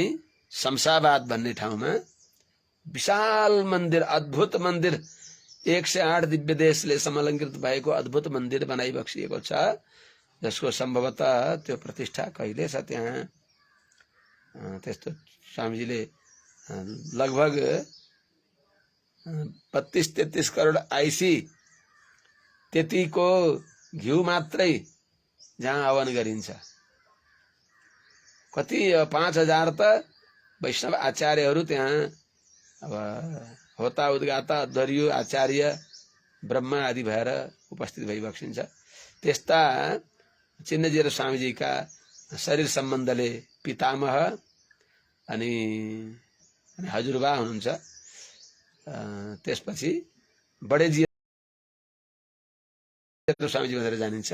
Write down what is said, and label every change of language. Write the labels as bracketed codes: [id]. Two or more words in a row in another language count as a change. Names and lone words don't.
[ne] शमशाबाद भन्ने ठाउँमा विशाल मन्दिर अद्भुत मन्दिर 108 दिव्य देशले समलङ्कृत भएको अद्भुत मन्दिर बनाइबक्सिएको छ, जसको सम्भवतः त्यो प्रतिष्ठा कहिले छ त्यहाँ त्यस्तो स्वामीजीले लगभग 32-33 करोड आइसी त्यतिको घिउ मात्रै जहाँ हवन गरिन्छ। कति 5000 त वैष्णव आचार्यहरू त्यहाँ अब होता उद्गाता दरियो आचार्य ब्रह्मा आदि भएर उपस्थित भइबक्सिन्छ। त्यस्ता चिन्नजी र स्वामीजीका शरीर सम्बन्धले पितामह अनि हजुरबा हुनुहुन्छ। त्यसपछि बडेजी स्वामीजी भनेर जानिन्छ।